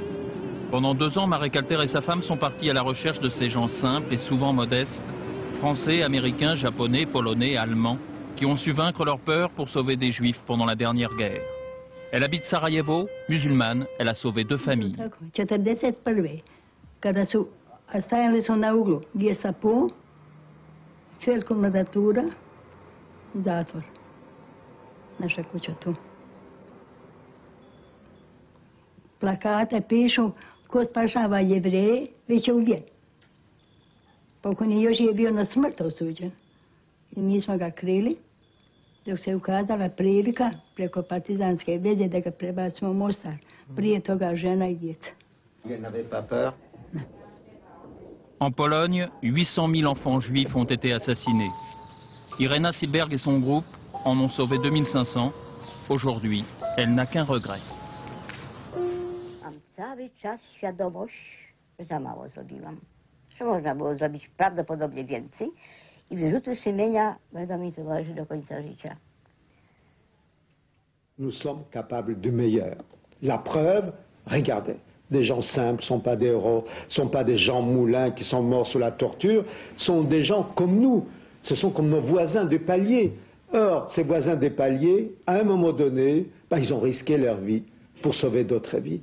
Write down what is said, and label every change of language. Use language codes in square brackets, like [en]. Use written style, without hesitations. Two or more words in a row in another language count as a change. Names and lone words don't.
[fr] Pendant 2 ans, Marek Alter et sa femme sont partis à la recherche de ces gens simples et souvent modestes, français, américains, japonais, polonais, allemands, qui ont su vaincre leur peur pour sauver des Juifs pendant la dernière guerre. Elle habite Sarajevo, musulmane, elle a sauvé 2 familles. [bs] Plakate pišu, ko spašava Jevreje, već je ubijen. Pa ako nije još je bio na smrt osuđen. se mismo que crele. Dok se ukazala prilika preko partizanske veze da ga prebacimo u Mostar. Prije toga žena i djeca. [fr] Vous n'avez pas peur? En Pologne, 800 000 enfants juifs ont été assassinés. Irena Silberg et son groupe en ont sauvé 2500. Aujourd'hui, elle n'a qu'un regret. [pl] Mam cały czas świadomość, że za mało zrobiłam. Że można było zrobić prawdopodobnie więcej i wyrzuty sumienia będą mi towarzyszyć do końca życia. [fr] Nous sommes capables du meilleur. La preuve, regardez, des gens simples, sont pas des héros, sont pas des gens moulins qui sont morts sous la torture, sont des gens comme nous. Ce sont comme nos voisins du palier. Or, ces voisins des paliers, à un moment donné, ils ont risqué leur vie pour sauver d'autres vies.